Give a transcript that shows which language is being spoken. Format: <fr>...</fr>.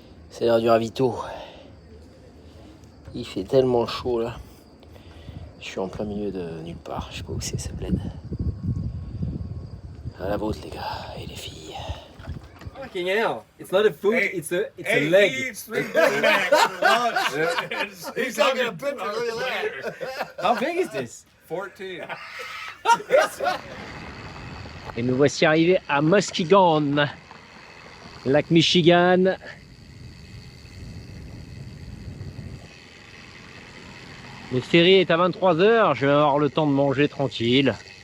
<fr>C'est l'heure du ravito. Il fait tellement chaud là. Je suis en plein milieu de nulle part. Je sais pas où c'est, ça bled. À la vôtre les gars et les filles.</fr> <en>Fucking hell! It's not a food, Hey, it's a Hey, leg. he eats 3 Big Macs for lunch. He's taking a picture, look at that. How big is this? 14.</en> <fr>Et nous voici arrivés à Muskegon, lac Michigan. Le ferry est à 23 h, je vais avoir le temps de manger tranquille.</fr>